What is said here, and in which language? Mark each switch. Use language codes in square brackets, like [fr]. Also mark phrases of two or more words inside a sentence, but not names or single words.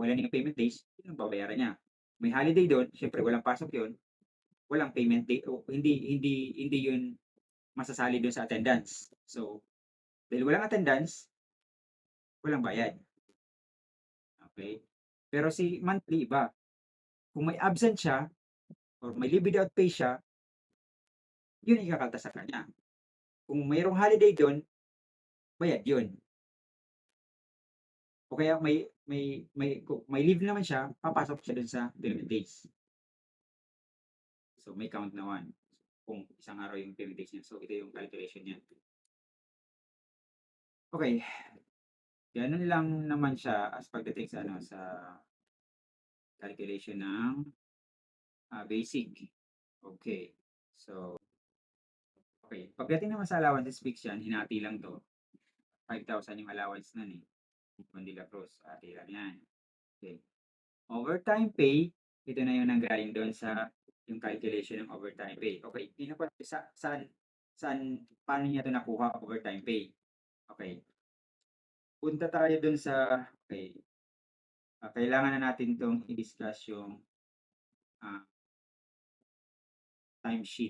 [tl] Wala nang [en] payment days, [tl] yun ang babayaran niya. May holiday doon, syempre walang pasok yun, walang [en] payment day, [tl] o hindi yun masasali doon sa attendance. So, dahil walang attendance, walang bayad. Okay? Pero si monthly iba. Kung may absent siya or may [en] leave without pay [tl] siya, yun ang ikakalta sa kanya. Kung mayroong holiday doon, bayad yun. O kaya may leave naman siya, papasok siya doon sa [en] payment days. [tl] So may count na 1 kung isang araw yung [en] payment days [tl] niya. So ito yung calculation niya. Okay. Ganun lang naman siya as pagdating sa calculation ng basic. Okay. So, okay. Pagdating naman sa [en] allowances fixed [tl] yan, hinati lang to. 5,000 yung allowance nun eh. Juan de la Cruz. Ate lang yan. Okay. [en] Overtime pay, [tl] ito na yung nanggaling doon sa yung calculation ng [en] overtime pay. [tl] Okay, paano niya ito nakuha [en] overtime pay? [tl] Okay, punta tayo doon sa, okay, kailangan na natin itong i-discuss yung ah, timesheet.